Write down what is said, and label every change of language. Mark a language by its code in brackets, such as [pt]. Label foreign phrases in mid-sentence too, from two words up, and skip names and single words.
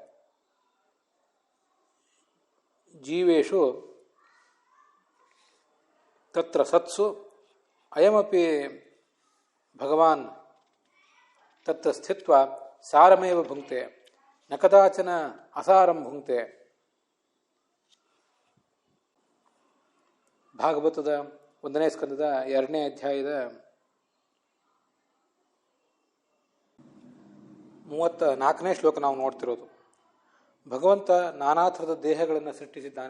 [sa] जीवेषु तत्र सत्सु अयमपि भगवान् तत्र स्थित्वा सारमेव भुङ्क्ते न कदाचन असारं भुङ्क्ते. [kn] ಭಾಗವತದ 1ನೇ ಸ್ಕಂದದ 2ನೇ ಅಧ್ಯಾಯದ 34ನೇ ಶ್ಲೋಕ ನಾವು ನೋಡ್ತಿರೋದು. ಭಗವಂತ ನಾನಾ ಥರದ ದೇಹಗಳನ್ನು ಸೃಷ್ಟಿಸಿದ್ದಾನೆ.